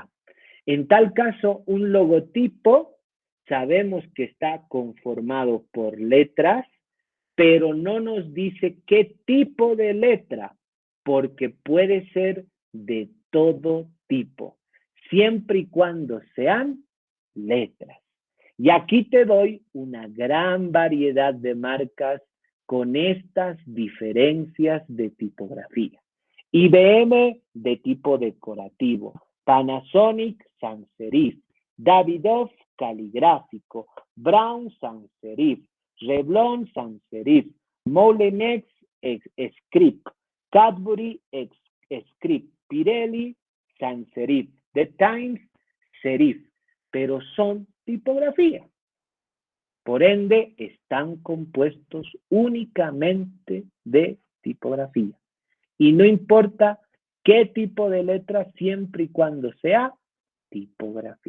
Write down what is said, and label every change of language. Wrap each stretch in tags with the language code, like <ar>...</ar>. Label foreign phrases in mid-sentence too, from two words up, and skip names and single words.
<es>En tal caso, un logotipo sabemos que está conformado por letras, pero no nos dice qué tipo de letra, porque puede ser de todo tipo, siempre y cuando sean letras. Y aquí te doy una gran variedad de marcas con estas diferencias de tipografía. IBM de tipo decorativo, Panasonic sans serif, Davidoff caligráfico, Brown sans serif, Revlon sans serif, Molenex script, Cadbury script, Pirelli sans serif, The Times serif, pero son tipografía. Por ende, están compuestos únicamente de tipografía. Y no importa qué tipo de letra, siempre y cuando sea tipografía.</es>